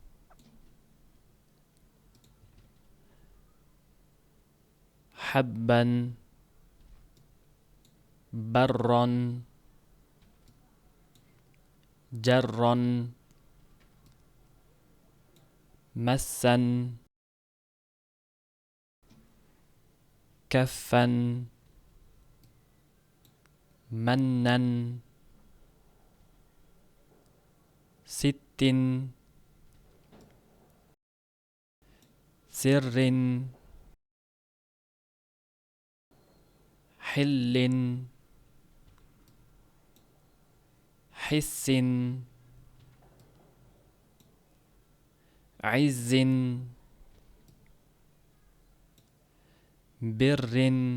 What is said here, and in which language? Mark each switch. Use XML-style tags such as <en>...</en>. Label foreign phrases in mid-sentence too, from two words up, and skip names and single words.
<ar>حبًّا، برًّا، جرًّا، مسًّا, كفًّا، منًّا، ستين, سرٍّ, حلٍّ, حسٍّ، عزٍّ, برٍّ,</ar>